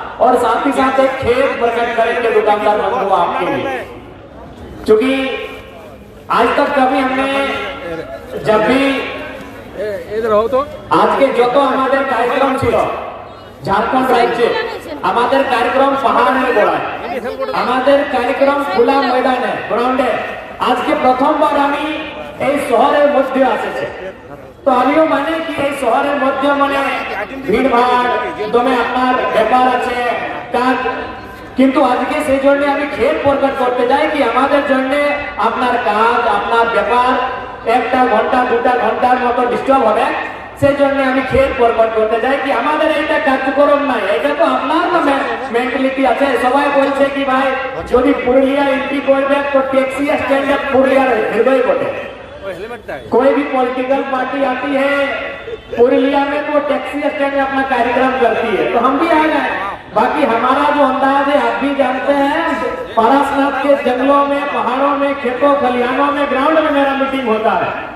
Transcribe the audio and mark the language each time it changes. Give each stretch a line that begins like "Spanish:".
Hindi: और साथ ही साथ एक खेद प्रकट करेंगे दुकानदार बंधु आपके लिए, क्योंकि आज तक कभी हमने जब भी इधर हो तो आज के जो तो हमारे कार्यक्रम छिलो झारखंड राज्य हमारे कार्यक्रम पहाड़ में गोड़ा हमारे कार्यक्रम खुला मैदान है, ग्राउंड है।
Bangla: आज के प्रथम बार हमी शहर मध्य आसे तो आमिও মানে কি এই শহরের মধ্যে মানে ভিড়ভাড় দমে আপনার ব্যাপার আছে কাজ, কিন্তু আজকে সেই জন্য আমি খেদ প্রকাশ করতে যাই কি আমাদের জন্য আপনার কাজ আপনার ব্যাপার একটা ঘন্টা দুটা ঘন্টার মতো ডিস্টার্ব হবে। সেই জন্য আমি খেদ প্রকাশ করতে যাই কি আমাদের এইটা কার্যক্রম নাই, এটা তো আপনার তো মেন্টালিটি আছে। সবাই বলছে কি ভাই যদি পুরুলিয়া এন্ট্রি করবে তো ট্যাক্সি স্ট্যান্ডে পুরুলিয়ার হৃদয় বটে।
Hindi: कोई भी पॉलिटिकल पार्टी आती है पुरुलिया में तो टैक्सी स्टैंड में अपना कार्यक्रम करती है, तो हम भी आ जाए। बाकी हमारा जो अंदाज है आप भी जानते हैं, पारसनाथ के जंगलों में, पहाड़ों में, खेतों खलिहानों में, ग्राउंड में मेरा मीटिंग होता है।